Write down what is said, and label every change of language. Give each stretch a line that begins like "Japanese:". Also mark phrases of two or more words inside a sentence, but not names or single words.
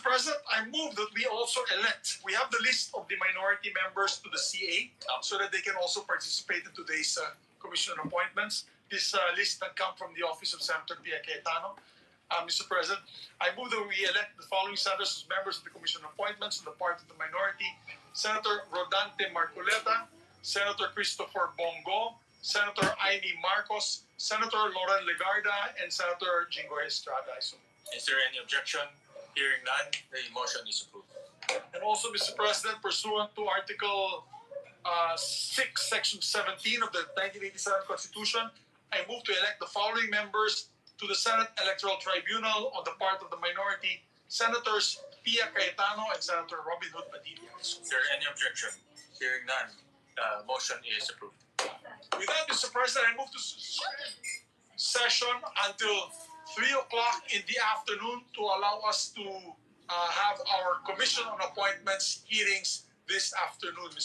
English: President, I move that we also elect. We have the list of the minority members to the CA so that they can also participate in today's commission appointments. This list that come from the office of Senator Cayetano. Mr. President, I move that we elect the following senators as members of the Commission on Appointments on the part of the minority: Senator Rodante Marcoleta, Senator Christopher Bongo, Senator Amy Marcos, Senator Lauren Legarda, and Senator Jingoy Estrada. Is there any objection? Hearing none, the motion is approved. And also, Mr. President, pursuant to Article 6, Section 17 of the 1987 Constitution, I move to elect the following members to the Senate Electoral Tribunal on the part of the minority: Senators Pia Cayetano and Senator Robin Hood Padilla. Is there any objection? Hearing none, motion is approved. With that, Mr. President, I move to session until 3 o'clock in the afternoon to allow us to have our Commission on Appointments hearings this afternoon, Mr.